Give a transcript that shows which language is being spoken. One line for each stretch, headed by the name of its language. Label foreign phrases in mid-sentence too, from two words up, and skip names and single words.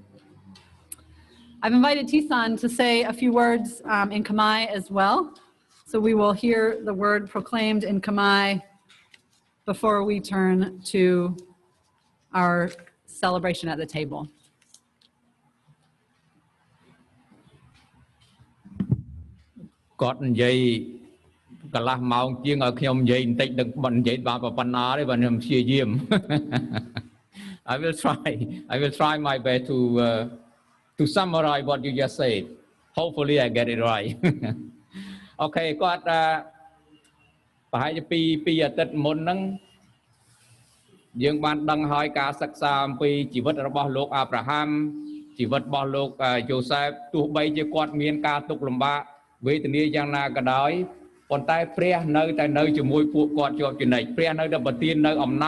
English: I've invited Tisan to say a few words in Khmer as well. So we will hear the word proclaimed in Khmer before we turn to our celebration at the table.
Khmer: God និយាយកន្លះម៉ោងជាងឲ្យខ្ញុំនិយាយបន្តិចដឹកមិននិយាយបានប៉ុណ្ណាទេបើខ្ញុំព្យាយាម
English: I will try my best to summarize what you just said. Hopefully I get it right.
Khmer: Okay គាត់ប្រហែលជាពីអាទិត្យមុនហ្នឹងយើងបានដឹងហើយការសិក្សាអំពីជីវិតរបស់លោកអាប់រ៉ាហាំជីវិតរបស់លោកយូសេបទោះបីជាគាត់មានការទុក្ខលំបាកវេទនាយ៉ាងណាក៏ដោយប៉ុន្តែព្រះនៅតែនៅជាមួយពួកគាត់ជាប់ជានិច្ចព្រះនៅតែប្រទាននៅអំណា